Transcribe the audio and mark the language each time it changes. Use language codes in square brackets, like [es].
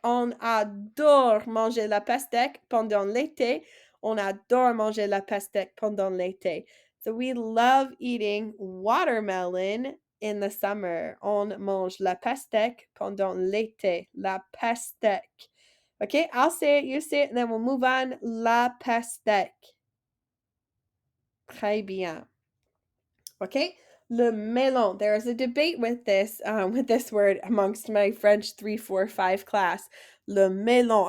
[fr] On adore manger la pastèque pendant l'été. On adore manger la pastèque pendant l'été. [en] So we love eating watermelon in the summer. [fr] On mange la pastèque pendant l'été. La pastèque. [en] Okay, I'll say it, you say it, and then we'll move on. La pastèque. [fr] Très bien. [en] Okay, le melon. There is a debate with this word amongst my French 3, 4, 5 class. Le melon.